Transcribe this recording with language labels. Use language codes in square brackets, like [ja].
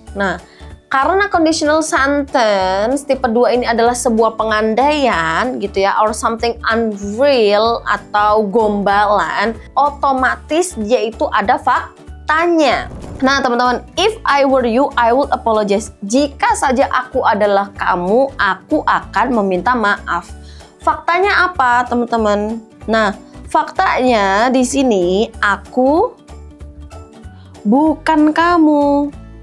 [id] Nah, karena conditional sentence tipe 2 ini adalah sebuah pengandaian gitu ya, [en] or something unreal [id] atau gombalan, otomatis dia itu ada faktanya. Nah teman-teman, [en] if I were you, I would apologize. [id] Jika saja aku adalah kamu, aku akan meminta maaf. Faktanya apa teman-teman? Nah, faktanya di sini aku bukan kamu.